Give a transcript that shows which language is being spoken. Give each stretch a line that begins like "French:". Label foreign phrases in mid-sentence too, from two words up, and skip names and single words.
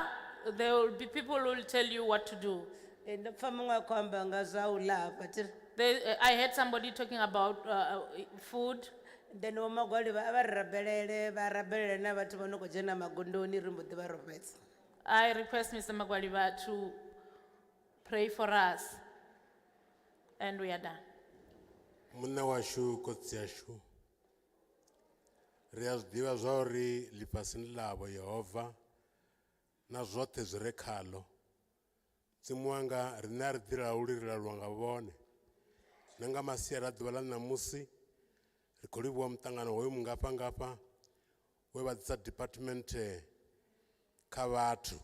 English: There will be people who will tell you what to do. I heard somebody talking about food. Then I request Mr. Magwaliba to pray for us. And we are done.
Venda: Munna washu kotsi yashu. Ri a zwiḓivha zwa uri ḽifhasini ḽavho Yehova na zwoṱhe zwi re khalo. Mudzimu wanga riṋe a ri ḓi laulwa nga vhone. Na nga masiari a ḓuvha ḽa ṋamusi ri khou livhuwa muṱangano hoyu mungafha we vha ḓisa department kha vhathu.